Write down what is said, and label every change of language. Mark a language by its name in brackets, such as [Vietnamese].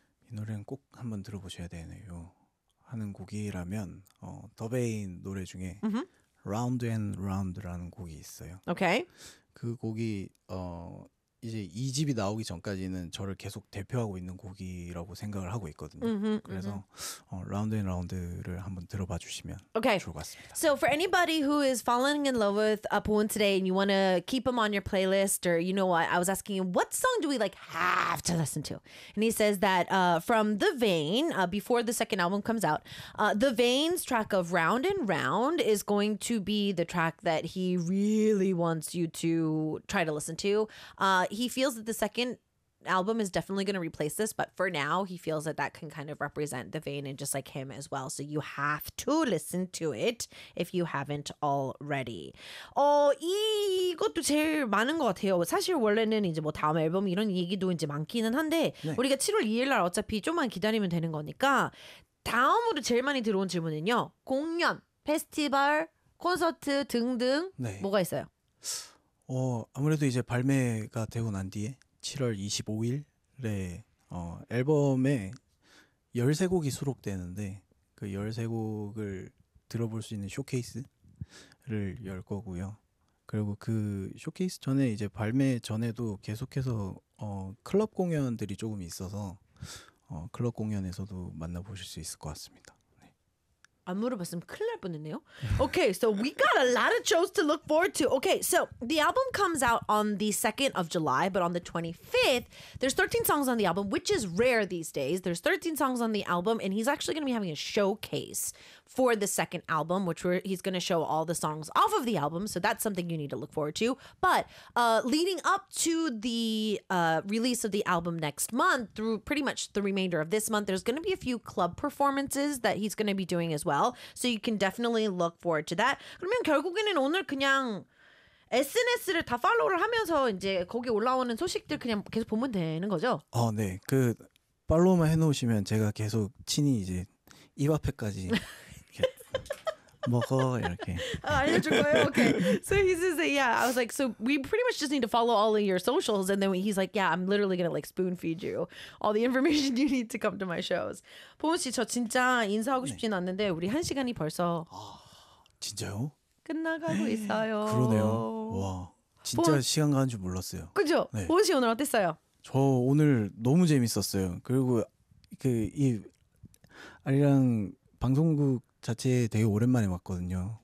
[Korean] 노래는 꼭 한번 들어보셔야 되네요 하는 곡이라면 더 베인 노래 중에 Round and Round라는 곡이 있어요. [English] 오케이. Okay. [Korean] 그 곡이 이제 이 집이 나오기 전까지는 저를 계속 대표하고 있는 곡이라고 생각을 하고 있거든요. Mm-hmm, 그래서 Round and Round를 한번 들어봐 주시면 okay. 좋을 것 같습니다. [English] So for anybody who is falling in love with Apoon today and you want to keep him on your playlist or you know what, I was asking him, what song do we like have to listen to? And he says that from The Vain, before the second album comes out, The Vain's track of Round and Round is going to be the track that he really wants you to try to listen to. He feels that the second album is definitely going to replace this, but for now, he feels that that can kind of represent The Vain and just like him as well. So you have to listen to it if you haven't already. [Korean] 이것도 제일 많은 것 같아요. 사실 원래는 이제 뭐 다음 앨범 이런 얘기도 이제 많기는 한데 네. 우리가 7월 2일 날 어차피 좀만 기다리면 되는 거니까 다음으로 제일 많이 들어온 질문은요. 공연, 페스티벌, 콘서트 등등 네. 뭐가 있어요? 아무래도 이제 발매가 되고 난 뒤에 7월 25일에 앨범에 13곡이 수록되는데 그 13곡을 들어볼 수 있는 쇼케이스를 열 거고요. 그리고 그 쇼케이스 전에 이제 발매 전에도 계속해서 클럽 공연들이 조금 있어서 클럽 공연에서도 만나보실 수 있을 것 같습니다. 안 물어봤으면 큰일 날 뻔했네요. [English] Okay, so we got a lot of shows to look forward to. Okay, so the album comes out on the 2nd of July, but on the 25th, there's 13 songs on the album, which is rare these days. There's 13 songs on the album, and he's actually going to be having a showcase for the second album, which he's going to show all the songs off of the album, so that's something you need to look forward to. But leading up to the release of the album next month, through pretty much the remainder of this month, there's going to be a few club performances that he's going to be doing as well, so you can definitely look forward to that. [Korean] 그러면 결국에는 오늘 그냥 SNS를 다 팔로우를 하면서 이제 거기 올라오는 소식들 그냥 계속 보면 되는 거죠? 네. 그 팔로우만 해놓으시면 제가 계속 친히 이제 입 앞에까지 먹어 이렇게 알려줄 거예요? Okay. [English] So he says that, yeah, I was like, so we pretty much just need to follow all of your socials, and then he's like, yeah, I'm literally gonna like spoon feed you all the information you need to come to my shows. [Korean] 보은 씨, 저 진짜 인사하고 싶진 네. 않는데 우리 한 시간이 벌써 진짜요? 끝나가고 있어요. 그러네요. 와, 진짜 보은, 시간 가는 줄 몰랐어요. 그죠? 네. 보은 씨 오늘 어땠어요? 저 오늘 너무 재밌었어요. 그리고 그 이 아리랑 방송국 자체에 되게 오랜만에 왔거든요.